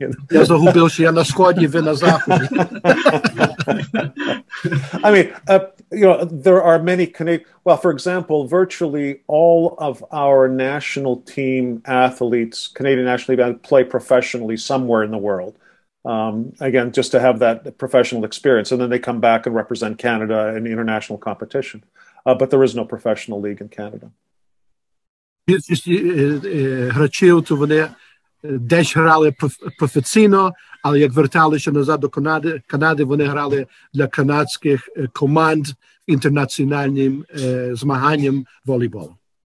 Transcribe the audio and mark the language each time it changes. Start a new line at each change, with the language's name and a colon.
Ukrainian: Я загубив, що я на Сході, ви на Заході.
English: I mean, there are many Canadian, well, for example, virtually all of our national team athletes, Canadian national team, play professionally somewhere in the world. Again, just to have that professional experience. And then they come back and represent Canada in international competition. But there is no professional league in Canada.
Ukrainian: Більшість гравців, то вони десь грали професійно, але як верталися назад до Канади, вони грали для канадських команд інтернаціональним змаганням волейболу.